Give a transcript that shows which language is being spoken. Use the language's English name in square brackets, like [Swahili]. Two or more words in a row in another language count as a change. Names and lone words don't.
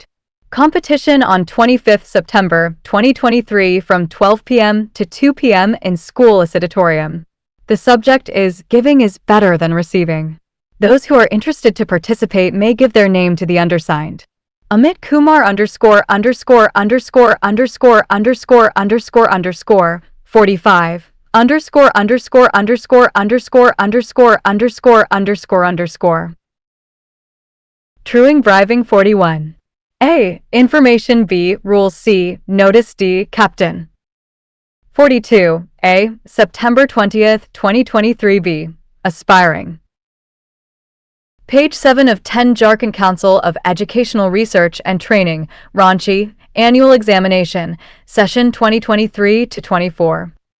[English] Competition on 25th September 2023 from 12 p.m. to 2 p.m. in School Auditorium. The subject is Giving is Better Than Receiving. Those who are interested to participate may give their name to the undersigned. Amit Kumar underscore underscore underscore underscore underscore underscore underscore 45. Underscore underscore underscore underscore underscore underscore underscore underscore. Truing bribing 41. A. Information. B. Rules. C. Notice. D. Captain. 42. A. September 20th, 2023. B. Aspiring. Page 7 of 10 Jharkhand Council of Educational Research and Training, Ranchi, Annual Examination, Session 2023-24.